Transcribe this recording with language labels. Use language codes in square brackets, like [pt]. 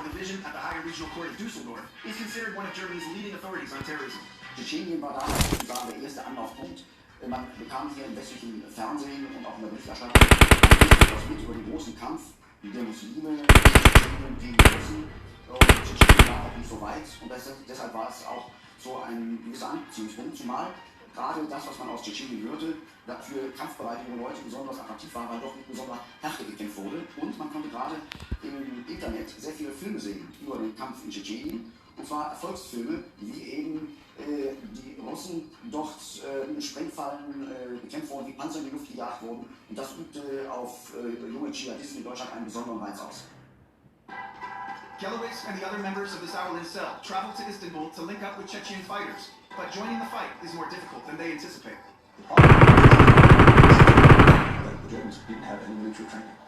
[en] At the Higher Regional Court of Düsseldorf, is considered one of Germany's leading authorities on terrorism. [de] Tschetschenien war damals sozusagen der erste Anlaufpunkt. Man bekam hier im westlichen Fernsehen und auch in der Berichterstattung etwas mit über den großen Kampf der Muslime gegen die Russen. Und Tschetschenien war auch nicht so weit. Und deshalb war es auch so ein gewisser Anziehungspunkt, zumal gerade das, was man aus Tschetschenien hörte, für kampfbereite junge Leute besonders attraktiv war, weil doch mit besonderer Härte gekämpft wurde. Und man konnte gerade im Internet sehr viele Filme sehen über den Kampf in Tschetschenien. Und zwar Erfolgsfilme, wie eben die Russen dort in Sprengfallen bekämpft wurden, wie Panzer in die Luft gejagt wurden. Und das übte auf junge Dschihadisten in Deutschland einen besonderen Reiz aus. [en] Gelowitz and the other members of the Sauerland cell traveled to Istanbul to link up with Chechen fighters, but joining the fight is more difficult than they anticipate. The Germans didn't have any military training.